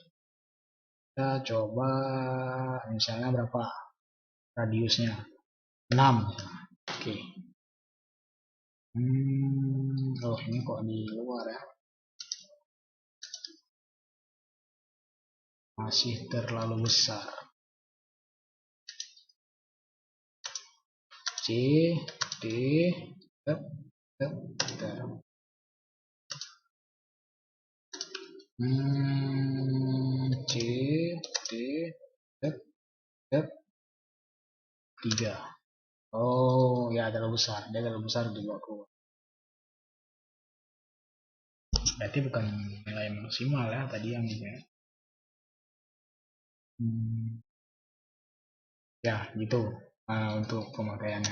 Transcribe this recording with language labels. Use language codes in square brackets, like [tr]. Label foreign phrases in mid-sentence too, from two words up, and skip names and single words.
[id] Kita coba misalnya berapa radiusnya? 6. Oke. Oh ini kok di luar ya, masih terlalu besar. C D tep tep tep. C D tep tep 3. Oh ya, terlalu besar, dia terlalu besar di bawah keluar. Berarti bukan nilai maksimal ya tadi yang ini ya. Ya gitu untuk pemakaiannya.